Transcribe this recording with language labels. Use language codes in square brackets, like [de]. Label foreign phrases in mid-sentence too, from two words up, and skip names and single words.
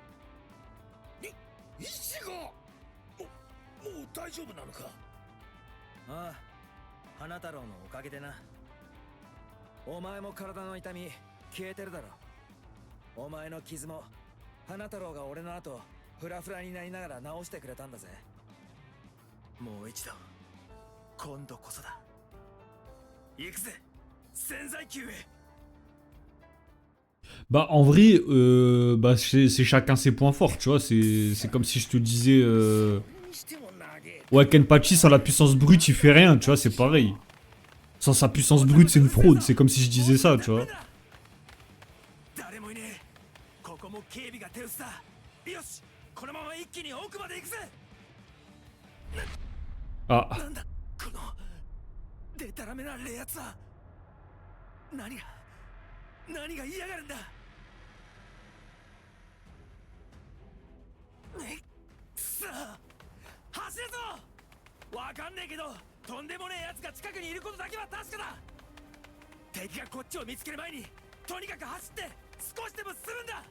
[ja] イチゴもう大丈夫なのかああ花太郎のおかげでなお前も体の痛み消えてるだろお前の傷も花太郎が俺の後フラフラになりながら直してくれたんだぜもう一度今度こそだ行くぜ潜在級へ [fr] Bah en vrai, bah c'est chacun ses points forts, tu vois, c'est comme si je te disais... Ouais, Kenpachi sans la puissance brute il fait rien, tu vois, c'est pareil. Sans sa puissance brute c'est une fraude, c'est comme si je disais ça, tu vois. Ah. [ja] 何が嫌がるんださあ走るぞわかんねえけどとんでもねえ奴が近くにいることだけは確かだ敵がこっちを見つける前にとにかく走って少しでも進むんだ